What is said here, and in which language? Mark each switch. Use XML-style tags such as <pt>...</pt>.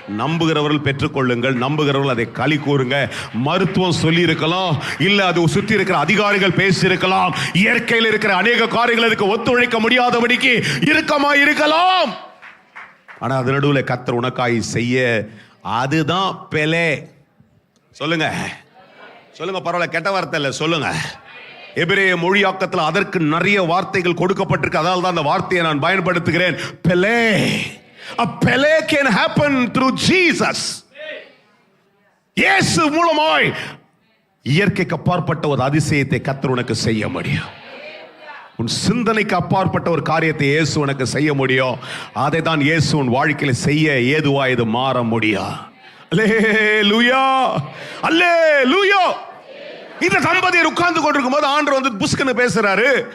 <ta>நம்புகிறவர்கள் பெற்றுக்கொள்ளுங்கள், நம்புகிறவர்கள் அதை களி கூறுங்க. மருத்துவம் சொல்லி இருக்கலாம், இல்ல அது சுத்தி இருக்கிற அதிகாரிகள் பேசி இருக்கலாம், இயற்கையில் இருக்கிற அநேக காரியங்கள் அதுக்கு ஒத்துழைக்க முடியாதபடிக்கு இறுக்கமாய் இருக்கலாம். ஆனா அது நடுவில் கர்த்தர் உனக்காய் செய்ய, அதுதான் பெலே. சொல்லுங்க சொல்லுங்க, பரவாயில்ல, கெட்ட வார்த்தை இல்லை, சொல்லுங்க. எபிரேய மொழியாக்கத்தில் அதற்கு நிறைய வார்த்தைகள் கொடுக்கப்பட்டிருக்கு, அதனால தான் அந்த வார்த்தையை நான் பயன்படுத்துகிறேன். பெலே.</ta> <en>A Pele can happen through Jesus.</en> <ta>இயேசு மூலமாய் இயற்கைக்கு அப்பாற்பட்ட ஒரு அதிசயத்தை கர்த்தர் உனக்கு செய்ய முடியும். உன் சிந்தனைக்கு அப்பாற்பட்ட ஒரு காரியத்தை இயேசு உனக்கு செய்ய முடியும். அதை தான் இயேசு உன் வாழ்க்கையில் செய்ய ஏதுவா இது மாற முடியும். அல்லேலூயா, அல்லேலூயா. இந்த தம்பதியர் உட்கார்ந்து கொண்டிருக்கும் போது ஆண்டவர் வந்து புஸ்கன்னு பேசுறாரு.</ta>